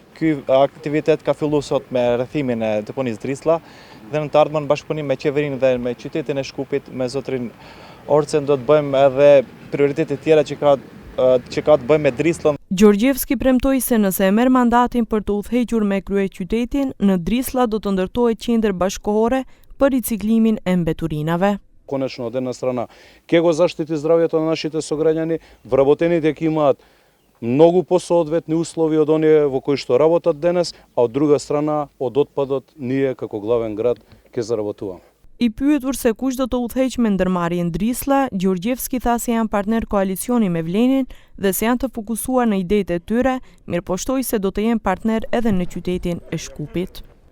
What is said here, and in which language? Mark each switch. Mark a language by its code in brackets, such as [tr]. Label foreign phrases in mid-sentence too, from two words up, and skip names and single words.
[sq] Ky aktivitet ka filluar sot me rrethimin e deponisë Drislla dhe në të ardhmen bashkëpunim me qeverinë dhe me qytetin e Shkupit, me zotrin Orcen, do të bëjmë edhe prioritete tjera që ka të bëjmë me Drisllën. Gjorgjevski premtoi se nëse e merr mandatin për të udhëhequr me kryeqytetin, në Drislla do të ndërtohet qendër bashkëkohore për riciklimin e mbeturinave. [mk] Конечно, от една страна ќе го заштити здравјето на нашите сограѓани, вработените ќе имаат многу посоодветни услови од оние во кои што работат денес, а од друга страна од отпадот ние како главен град ќе заработуваме. [sq] I pyetur se kush do të udhëheq me ndërmarrjen Drislla, Gjorgjevski tha se janë partner koalicioni me Vlenin dhe se janë të fokusuar në idetë e tyre, mirëpo shtoi se do të jenë partner edhe në qytetin e Shkupit.